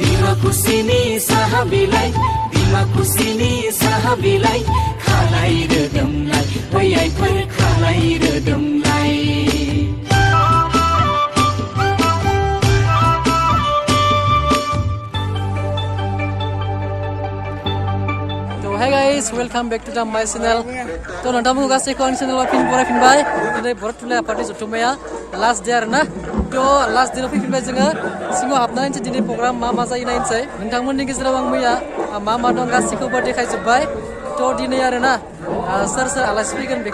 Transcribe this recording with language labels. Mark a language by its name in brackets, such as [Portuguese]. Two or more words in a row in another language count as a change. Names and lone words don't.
[Bodo] खुसिनि साहा बिलाइ खालाय रोदोमलाय बैयाइफोर खालाय रोदोमलाय [English] Hey guys, welcome back to my channel. [Bodo] To nonton gaसैखौ आंनि channel फिन बरायफिनबाय दिनै बर' थुनलाइ आफादनि जथुम्माया [English] last day [Bodo] आरोना तो लास्ट डेआव फैफिनबाय जोङो सिङाव हाबनानै दिनै प्रग्राम मा जायो नायनोसै नोंथांमोननि गेजेराव आं मैया मा दं गासैखौबो देखायजोब्बाय तो दिनै आरोना सोर आलासि फैगोन बेखौ